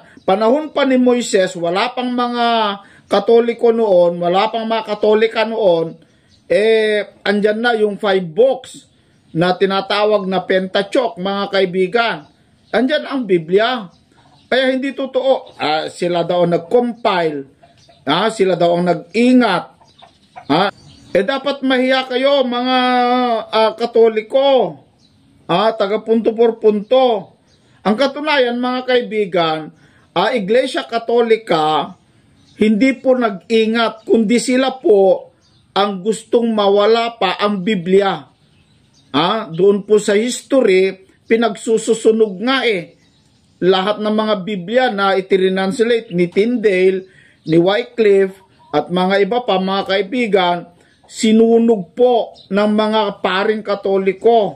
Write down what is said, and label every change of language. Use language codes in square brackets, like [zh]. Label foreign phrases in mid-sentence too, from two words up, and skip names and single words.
[tl] Panahon pa ni Moises, wala pang mga Katoliko noon, wala pang mga Katolika noon, andyan na yung 5 books na tinatawag na Pentateuch, mga kaibigan. Andyan ang Biblia. Kaya hindi totoo. Sila daw ang nag-compile. Sila daw ang nag-ingat. Dapat mahiya kayo, mga Katoliko. [es] Taga punto por punto. [tl] Ang katunayan, mga kaibigan, Iglesia Katolika, hindi po nag-ingat, kundi sila po ang gustong mawala pa ang Biblia. Doon po sa history, pinagsususunog nga lahat ng mga Biblia na itirinanslate ni Tyndale, ni Wycliffe, at mga iba pa, mga kaibigan, sinunog po ng mga paring Katoliko.